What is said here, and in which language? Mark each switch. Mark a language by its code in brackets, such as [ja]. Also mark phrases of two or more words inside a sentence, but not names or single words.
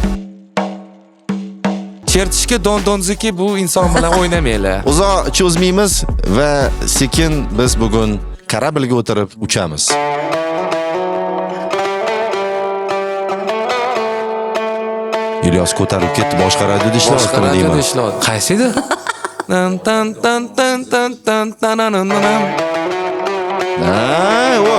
[uz] Chertishga don-donziki bu inson bilan o'ynamanglar. Uzoq cho'zmaymiz va sekin biz bugun kорабльga o'tirib uchamiz. Ilyos ko'tarib ketdi, boshqa radioda ishlayapti deyman. Qaysi edi? Tan tan tan tan tan tan tanananam. O.